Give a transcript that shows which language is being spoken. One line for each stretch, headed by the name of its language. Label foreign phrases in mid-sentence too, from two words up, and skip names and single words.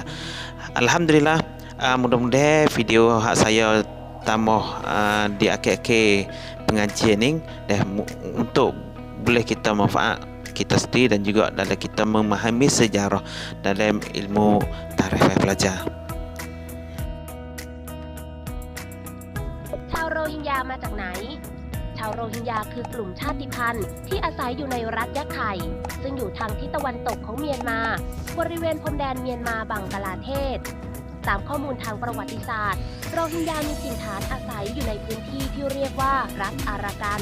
Malay: Alhamdulillah, mudah-mudahan video hak saya tambah di akhir-akhir pengajian ini untuk boleh kita manfaat kita sendiri dan juga dalam kita memahami sejarah dalam ilmu tarikh, pelajar.
Thai: ชาวโรฮิงญามาจากไหน ชาวโรฮิงญาคือกลุ่มชาติพันธุ์ที่อาศัยอยู่ในรัฐยะไข่ซึ่งอยู่ทางทิศตะวันตกของเมียนมาบริเวณพรมแดนเมียนมาบังกลาเทศตามข้อมูลทางประวัติศาสตร์โรฮิงญามีถิ่นฐานอาศัยอยู่ในพื้นที่ที่เรียกว่ารัฐอารากัน